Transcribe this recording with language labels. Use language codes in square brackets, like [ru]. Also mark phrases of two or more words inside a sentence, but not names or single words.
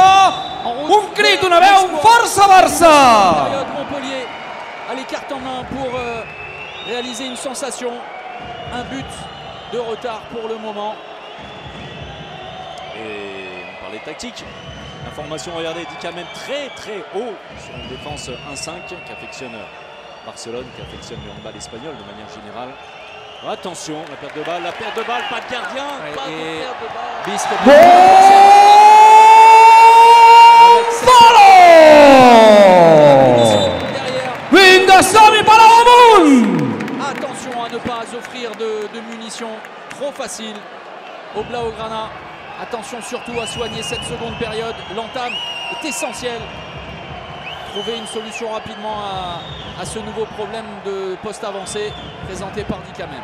[ca] Un crit, una veu, força Barça! [fr] Montpellier a les cartes en main pour réaliser une sensation. Un but de retard pour le moment. Et on parlait tactique. L'information, regardez, dit quand même très très haut sur une défense 1-5 qu'affectionne Barcelone, qu'affectionne le handball espagnol de manière générale. Attention, la perte de balle, pas de gardien, pas de perte de balle. Bisque [ca] Vinga, som-hi, Palau amunt! [fr] Attention à ne pas offrir de munitions trop faciles au Blaugrana. Attention surtout à soigner cette seconde période. L'entame est essentielle. Trouver une solution rapidement à ce nouveau problème de poste avancé présenté par Dicamem.